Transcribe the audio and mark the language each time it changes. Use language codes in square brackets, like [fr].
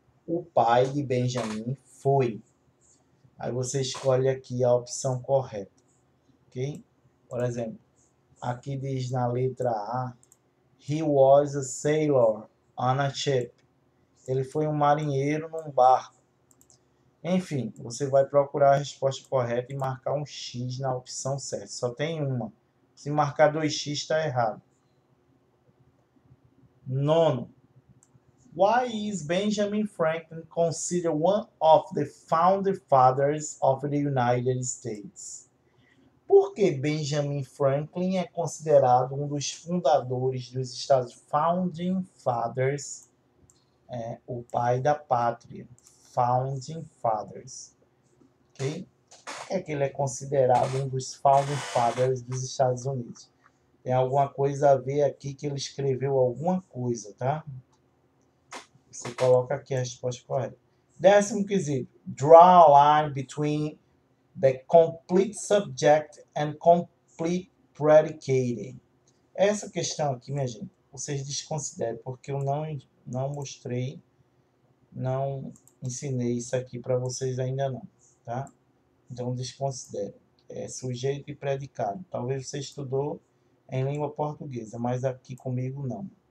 [pt] O pai de Benjamin foi. Aí você escolhe aqui a opção correta. Ok? Por exemplo, aqui diz na letra A, [en] he was a sailor on a ship. [pt] Ele foi um marinheiro num barco. Enfim, você vai procurar a resposta correta e marcar um X na opção certa. Só tem uma. Se marcar 2x, está errado. Nono. [en] Why is Benjamin Franklin considered one of the founding fathers of the United States? [pt] Por que Benjamin Franklin é considerado um dos fundadores dos Estados Unidos? Founding Fathers, o pai da pátria. Founding Fathers. Ok? Por que é que ele é considerado um dos Founding Fathers dos Estados Unidos? Tem alguma coisa a ver aqui que ele escreveu alguma coisa, tá? Você coloca aqui a resposta correta. Décimo quesito. [en] Draw a line between the complete subject and complete predicate. [pt] Essa questão aqui, minha gente, vocês desconsiderem, porque eu não mostrei, não ensinei isso aqui para vocês ainda não, tá? Então desconsiderem. É sujeito e predicado. Talvez você estudou em língua portuguesa, mas aqui comigo não.